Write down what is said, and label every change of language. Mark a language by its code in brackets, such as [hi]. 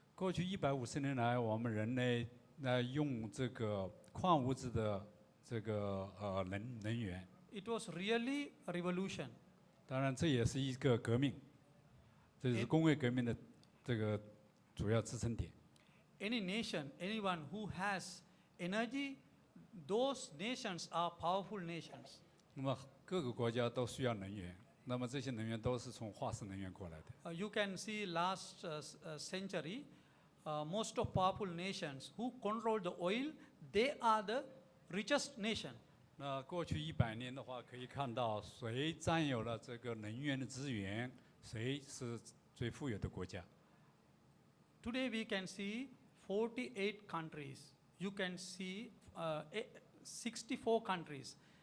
[zh] 过去150年来，我们人类用这个矿物质的这个能源。 [en] It was really a revolution. [zh] 当然，这也是一个革命，这是工业革命的这个主要支撑点。 [en] Any nation, anyone who has energy, those nations are powerful nations. [zh] 那么各个国家都需要能源，那么这些能源都是从化石能源过来的。 [en] You can see last century, most of powerful nations who control the oil, they are the richest nation. [zh] 那过去100年的话，可以看到谁占有了这个能源的资源，谁是最富有的国家。 [en] Today we can see 48 countries. You can see 64 countries.